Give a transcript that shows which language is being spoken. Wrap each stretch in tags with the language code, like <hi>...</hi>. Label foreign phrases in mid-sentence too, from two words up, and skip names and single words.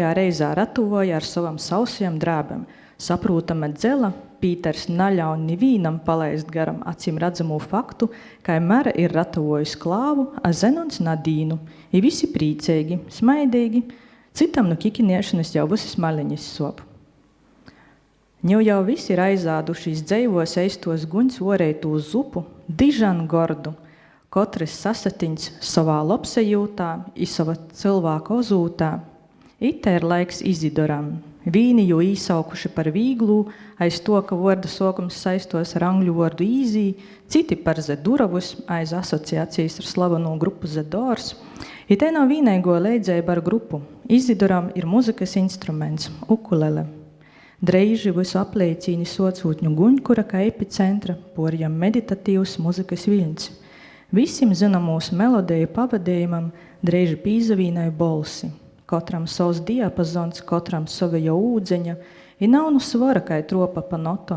<ltg>reizā ratuvoja ar savam sausajam drēbam. Saprūtama dzela, Pīters naļauj nivīnam palaist garam acīm redzamu faktu, kai Mare ir ratuvojusi klāvu, a Zenons Nadīnu, i visi prīceigi, smaidīgi, citam nu kikiniešanas jau visas maliņas sop. Jau visi ir aizādušies dzejvos eistos guņs voreitu uz upu, dižan gordu, kotrs sasatiņš savā lopsajūtā i sava cilvēka ozūtā. Ite ir laiks Izidoram. Vīni jau īsaukuši par vīglū, aiz to, ka vorda sokums saistos ar angļu vordu īzī, citi par Zedurovus, aiz asociācijas ar slavenu grupu Zedors. Ite nav vīneigo leidzēja ar grupu. Izidoram ir muzikas instruments, ukulele. Dreiži visu apliecīni socūtņu guņkura kā epicentra, porjam meditatīvs muzikas viļņs. Visim zinamūs melodiju pavadījumam dreiži pīzavīnai bolsi. Kotram savs diapazons, kotram sava jau ūdzeņa, i nav nu svara kai tropa pa notom.</ltg>